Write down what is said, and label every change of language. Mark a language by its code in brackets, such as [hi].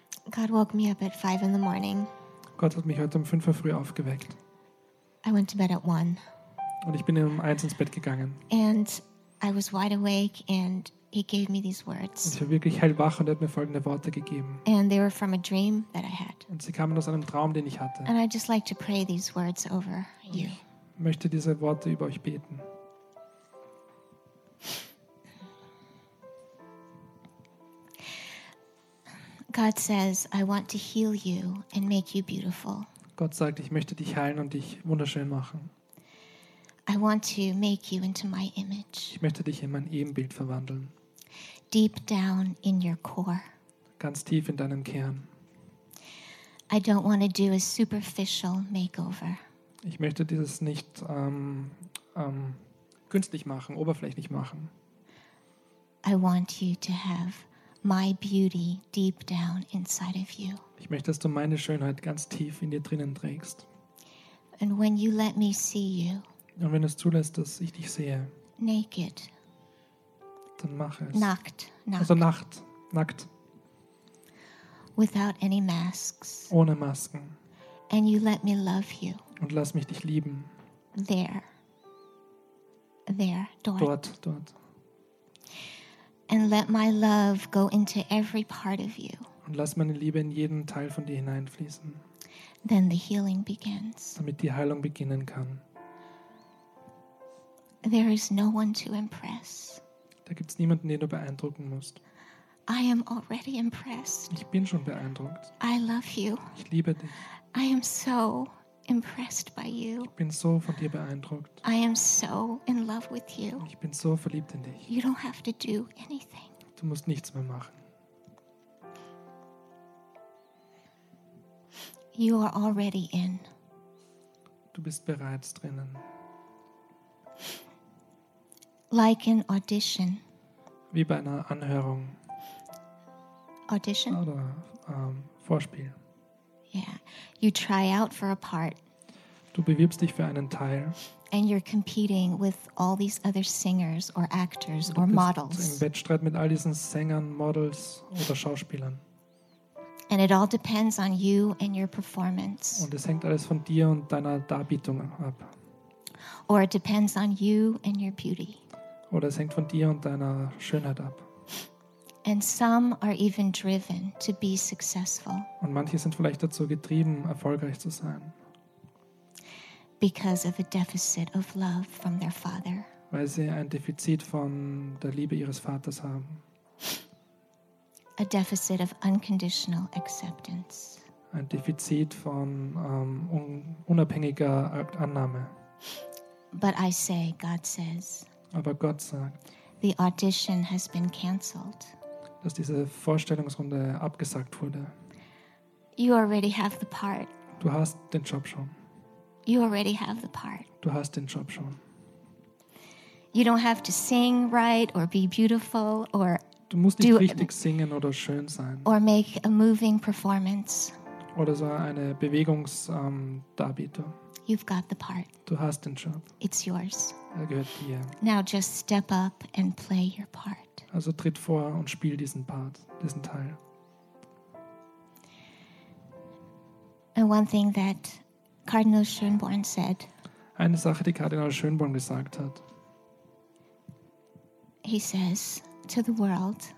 [en] God woke me up at 5 in the morning. [de] Gott hat mich heute um 5 Uhr früh aufgeweckt. [en] I went to bed at 1. [de] Und ich bin um 1 ins Bett gegangen. [en] And I was wide awake and he gave me these words. [de] Und ich war wirklich hellwach und er hat mir folgende Worte gegeben. [en] And they were from a dream that I had. [de] Und sie kamen aus einem Traum, den ich hatte. [en] And I just like to pray these words over you. [de] Ich möchte diese Worte über euch beten. [en] God says, I want to heal you and make you beautiful. [de] Gott sagt, ich möchte dich heilen und dich wunderschön machen. [en] I want to make you into my image. [de] Ich möchte dich in mein Ebenbild verwandeln. [en] Deep down in your core. [de] Ganz tief in deinem Kern. [en] I don't want to do a superficial makeover. [de] Ich möchte dieses nicht künstlich machen, oberflächlich machen. [en] I want you to have my beauty deep down inside of you. [de] Ich möchte, dass du meine Schönheit ganz tief in dir drinnen trägst. [en] And when you let me see you. [de] Und wenn es zulässt, dass ich dich sehe. [en] Naked. [de] Dann mach es. Nackt. Also nackt. Nackt. [en] Without any masks. [de] Ohne Masken. [en] And you let me love you. [de] Und lass mich dich lieben. [en] There. There. [de] Dort. Dort. Dort. [en] And let my love go into every part of you. [de] Und lass meine Liebe in jeden Teil von dir hineinfließen. [en] Then the healing begins. [de] Damit die Heilung beginnen kann. [en] There is no one to impress. [de] Da gibt's niemanden, den du beeindrucken musst. [en] I am already impressed. [de] Ich bin schon beeindruckt. [en] I love you. [de] Ich liebe dich. [en] I am so impressed by you. [de] Ich bin so von dir beeindruckt. [en] I am so in love with you. [de] Ich bin so verliebt in dich. [en] You don't have to do anything. [de] Du musst nichts mehr machen. [en] You are already in. [de] Du bist bereits drinnen. [en] Like an audition. [de] Wie bei einer Anhörung. [en] Audition? [de] Oder Vorspiel. [en] Yeah. You try out for a part. [de] Du bewirbst dich für einen Teil. [en] And you're competing with all these other singers or actors or models. [de] Im Wettstreit mit all diesen Sängern, Models oder Schauspielern. [en] And it all depends on you and your performance. [de] Und es hängt alles von dir und deiner Darbietung ab. [en] Or it depends on you and your beauty. [de] Oder es hängt von dir und deiner Schönheit ab. [en] And some are even driven to be successful. [de] Und manche sind vielleicht dazu getrieben, erfolgreich zu sein. [en] Because of a deficit of love from their father. [de] Weil sie ein Defizit von der Liebe ihres Vaters haben. [en] A deficit of unconditional acceptance. [de] Ein Defizit von unabhängiger Annahme. [en] But I say, God says. [de] Aber Gott sagt. [en] The audition has been cancelled. [de] Dass diese Vorstellungsrunde abgesagt wurde. [en] You already have the part. [de] Du hast den Job schon. [en] You already have the part. [de] Du hast den Job schon. [en] You don't have to sing right or be beautiful or [de] du musst nicht richtig singen oder schön sein. [en] Or make a moving performance. [de] Oder so eine Bewegungsdarbietung. [en] You've got the part. [de] Du hast den Job. [en] It's yours. [de] Er gehört dir. [en] Now just step up and play your part. [de] Also tritt vor und spiel diesen Part, diesen Teil. [en] And one thing that Cardinal Schönborn said. [de] Eine Sache, die Kardinal Schönborn gesagt hat. [en] He says to the world.